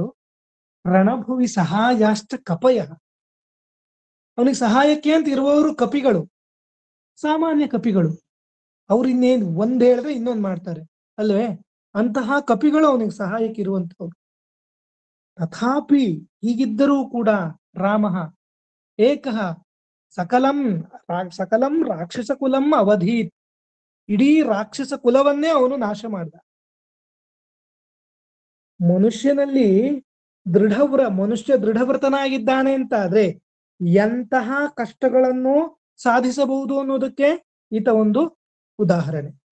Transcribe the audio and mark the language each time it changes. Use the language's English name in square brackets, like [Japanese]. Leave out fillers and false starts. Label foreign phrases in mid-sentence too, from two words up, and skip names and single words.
[Sanskrit] ರಣಭುವಿ ಸಹಾಯಾಶ್ಚ ಕಪಯ. [Kannada] ಅವನಿಗೆ ಸಹಾಯಕ್ಕೆ ಅಂತ ಇರುವವರು ಕಪಿಗಳು, ಸಾಮಾನ್ಯ ಕಪಿಗಳು. ಅವ್ರು ಇನ್ನೇನು ಒಂದ್ ಹೇಳಿದ್ರೆ ಇನ್ನೊಂದು ಮಾಡ್ತಾರೆ ಅಲ್ವೇ? ಅಂತಹ ಕಪಿಗಳು ಅವನಿಗೆ ಸಹಾಯಕ್ಕೆ ಇರುವಂಥವ್ರು. ತಥಾಪಿ ಹೀಗಿದ್ದರೂ ಕೂಡ [Sanskrit] ರಾಮ ಏಕಃ ಸಕಲಂ ರಾಕ್ಷಸ ಕುಲಂ ಅವಧೀತ್. [Kannada] ಇಡೀ ರಾಕ್ಷಸ ಕುಲವನ್ನೇ ಅವನು ನಾಶ ಮಾಡ್ದ. ಮನುಷ್ಯ ದೃಢವ್ರತನಾಗಿದ್ದಾನೆ ಅಂತ ಆದ್ರೆ ಎಂತಹ ಕಷ್ಟಗಳನ್ನು ಸಾಧಿಸಬಹುದು ಅನ್ನೋದಕ್ಕೆ ಈತ ಒಂದು ಉದಾಹರಣೆ.